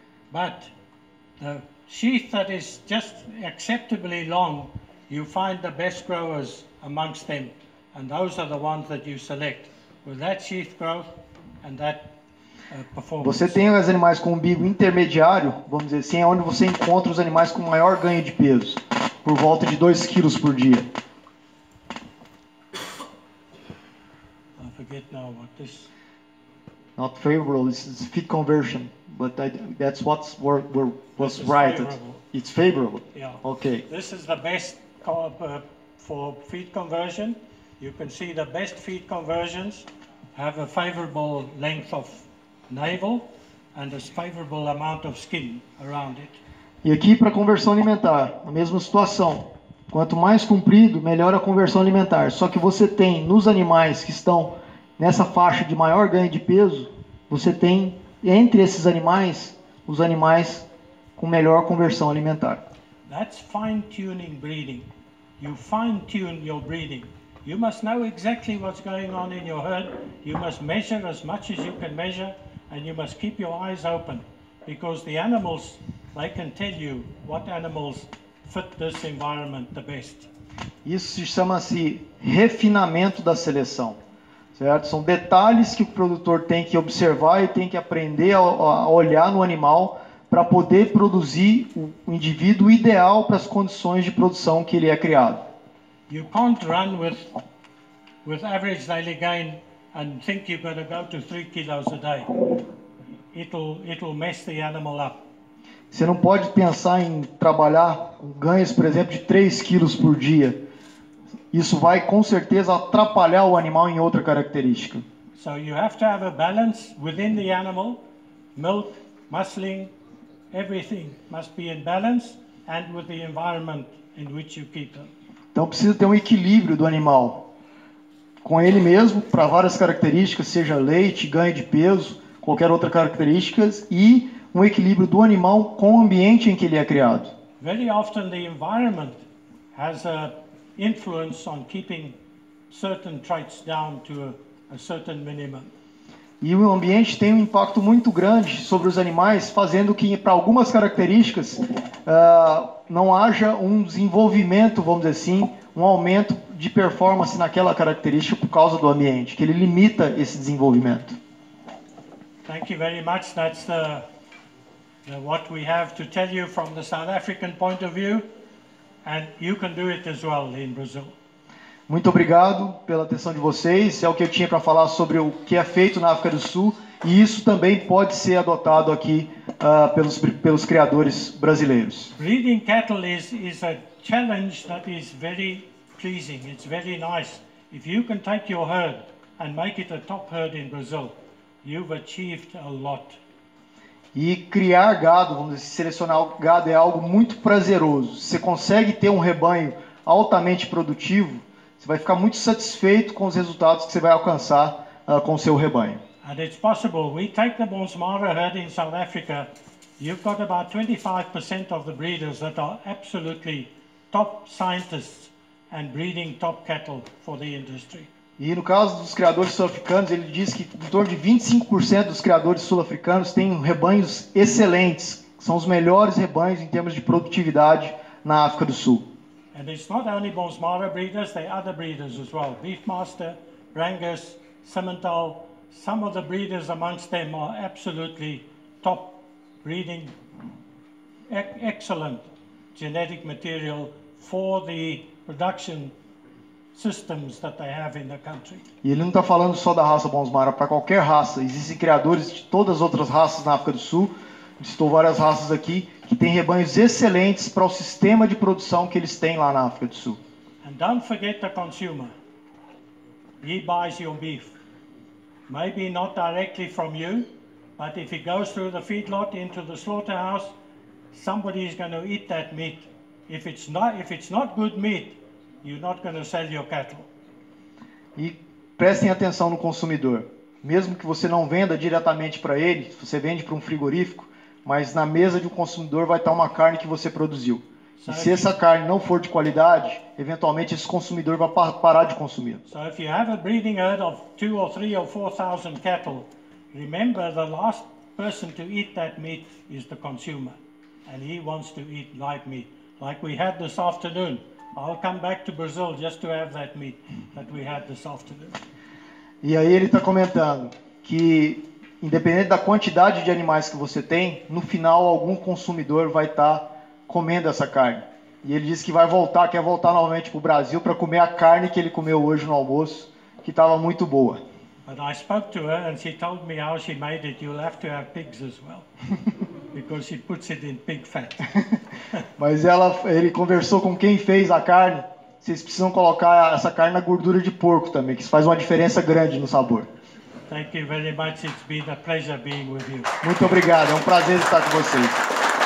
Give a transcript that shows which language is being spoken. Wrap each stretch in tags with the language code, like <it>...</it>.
<en>But the sheath that is just acceptably long, you find the best growers amongst them, and those are the ones that you select with that sheath growth and that performance.</en> <pt>Você tem os animais com umbigo intermediário, vamos dizer assim, é onde você encontra os animais com maior ganho de peso, por volta de 2 quilos por dia.</pt> <en>I forget now what this. Not favorable, this is feed conversion, but that's was This is right. favorable. It's favorable. Yeah. Okay. This is the best for feed conversion. You can see the best feed conversions have a favorable length of navel and a favorable amount of skin around it.</en> <pt>E aqui para conversão alimentar, a mesma situação. Quanto mais comprido, melhor a conversão alimentar. Só que você tem nos animais que estão nessa faixa de maior ganho de peso, você tem entre esses animais os animais com melhor conversão alimentar.</pt> <en>That's fine-tuning breeding. You fine-tune your breeding. You must know exactly what's going on in your herd. You must measure as much as you can measure, and you must keep your eyes open, because the animals, they can tell you what animals fit this environment the best.</en> <pt>Isso se chama-se refinamento da seleção, certo? São detalhes que o produtor tem que observar e tem que aprender a olhar no animal para poder produzir o indivíduo ideal para as condições de produção que ele é criado.</pt> <en>You can't run with average daily gain and think you're going to go to 3 kilos a day. It'll mess the animal up.</en> <pt>Você não pode pensar em trabalhar com ganhos, por exemplo, de 3 quilos por dia. Isso vai com certeza atrapalhar o animal em outra característica.</pt> <en>So you have to have a balance within the animal. Milk, muscling, everything must be in balance, and with the environment in which you keep them.</en> <pt>Então precisa ter um equilíbrio do animal com ele mesmo, para várias características, seja leite, ganho de peso, qualquer outra característica, e um equilíbrio do animal com o ambiente em que ele é criado.</pt> <en>Very often the environment has a influence on keeping certain traits down to a certain minimum.</en> <pt>E o ambiente tem um impacto muito grande sobre os animais, fazendo que para algumas características não haja um desenvolvimento, vamos dizer assim, um aumento de performance naquela característica por causa do ambiente, que ele limita esse desenvolvimento.</pt> <en>Thank you very much. That's what we have to tell you from the South African point of view, and you can do it as well in Brazil.</en> <pt>Muito obrigado pela atenção de vocês. É o que eu tinha para falar sobre o que é feito na África do Sul, e isso também pode ser adotado aqui pelos criadores brasileiros.</pt> <en>Breeding cattle is a challenge that is very pleasing. It's very nice. If you can take your herd and make it a top herd in Brazil, you've achieved a lot.</en> <pt>E criar gado, vamos dizer, selecionar o gado é algo muito prazeroso. Você consegue ter um rebanho altamente produtivo, você vai ficar muito satisfeito com os resultados que você vai alcançar com o seu rebanho.</pt> <en>And it's possible. We take the Bonsmara herd in South Africa. You've got about 25% of the breeders that are absolutely top scientists and breeding top cattle for the industry.</en> <pt>E no caso dos criadores sul-africanos, ele diz que em torno de 25% dos criadores sul-africanos têm rebanhos excelentes, são os melhores rebanhos em termos de produtividade na África do Sul.</pt> <en>And it's not only Bonsmara breeders, there are other breeders as well. Beefmaster, Brangus, Simmental, some of the breeders amongst them are absolutely top breeding, excellent genetic material for the production systems that they have in the country.</en> <pt>E ele não está falando só da raça Bonsmara, para qualquer raça. Existem criadores de todas as outras raças na África do Sul. Listou várias raças aqui que têm rebanhos excelentes para o sistema de produção que eles têm lá na África do Sul.</pt> <en>And don't forget the consumer. He buys your beef. Maybe not directly from you, but if it goes through the feedlot into the slaughterhouse, somebody is going to eat that meat. If it's not good meat, you're not going to sell your cattle.</en> <pt>E prestem atenção no consumidor. Mesmo que você não venda diretamente para ele, você vende para um frigorífico, mas na mesa de um consumidor vai estar uma carne que você produziu. E se essa carne não for de qualidade, eventualmente esse consumidor vai parar de consumir.</pt> <en>So if you have a breeding herd of 2 or 3 or 4,000 cattle, remember the last person to eat that meat is the consumer. And he wants to eat live meat. Like we had this afternoon. I'll come back to Brazil just to have that meat that we had this afternoon.</en> <pt>E aí ele está comentando que, independente da quantidade de animais que você tem, no final algum consumidor vai estar comendo essa carne. E ele disse que vai voltar, quer voltar novamente para o Brasil para comer a carne que ele comeu hoje no almoço, que estava muito boa.</pt> <en>But I spoke to her and she told me how she made it. You'll have to have pigs as well, because she puts it in pig fat.</en> <pt>Mas ele conversou com quem fez a carne. Vocês precisam colocar essa carne na gordura de porco também, que isso faz uma diferença grande no sabor.</pt> <en>Thank you very much. It's been a pleasure being with you.</en> <pt>Muito obrigado, é um prazer estar com vocês.</pt>